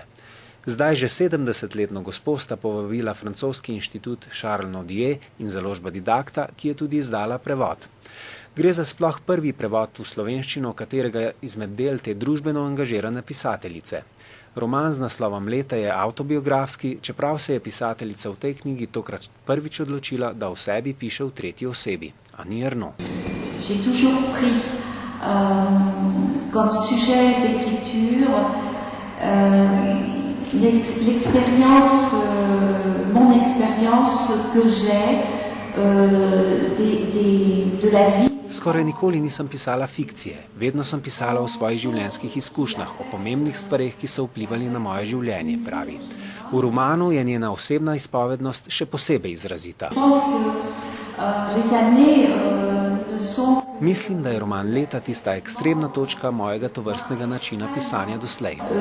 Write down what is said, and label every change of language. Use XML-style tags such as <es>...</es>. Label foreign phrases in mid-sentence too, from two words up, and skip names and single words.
<sl>Zdaj že 70-letno gospo sta povabila francoski inštitut Charles Nodier in založba Didakta, ki je tudi izdala prevod. Gre za sploh prvi prevod v slovenščino katerega izmed del te družbeno angažirane pisateljice. Roman z naslovom Leta je avtobiografski, čeprav se je pisateljica v tej knjigi tokrat prvič odločila, da o sebi piše v tretji osebi. Annie Ernaux.</sl> <fr>J'ai toujours pris comme sujet d'écriture l'expérience, mon expérience que j'ai de la vie.</fr> <sl>Skoraj nikoli nisem pisala fikcije, vedno sem pisala o svojih življenjskih izkušnjah, o pomembnih stvareh, ki so vplivali na moje življenje, pravi. V romanu je njena osebna izpovednost še posebej izrazita. Mislim, da je roman Leta tista ekstremna točka mojega tovrstnega načina pisanja doslej.</sl>